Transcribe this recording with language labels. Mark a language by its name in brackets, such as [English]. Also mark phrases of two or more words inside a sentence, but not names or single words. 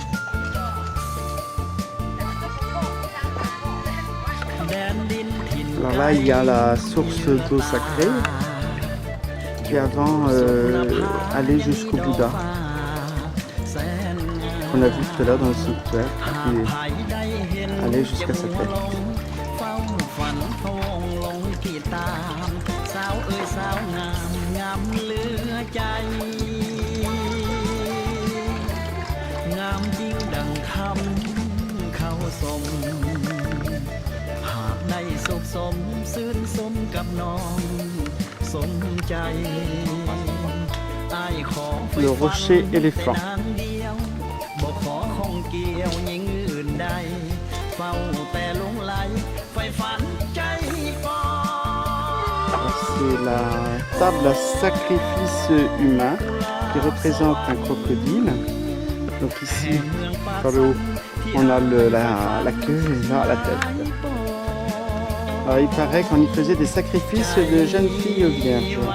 [French] Alors là il y a la source d'eau sacrée qui avant allait jusqu'au Bouddha qu'on a vu tout à l'heure dans le sanctuaire, qui allait jusqu'à sa tête. [Thai] ที่ตามสาวเอ้ยสาวงามงามเหลือใจงามจริงดังคำเขาสมหากได้สุขสมซื่นสมกับน้องสมใจอ้ายขอไฟ [French] Le rocher éléphant. [Thai] นางเดียวบ่ขอของเกี่ยวหญิงอื่นใดเฝ้าแต่หลงไหลไฟฝันใจปอง [French] C'est la table à sacrifice humain qui représente un crocodile. Donc ici, par le haut, on a la queue et là la tête. Alors, il paraît qu'on y faisait des sacrifices de jeunes filles vierges.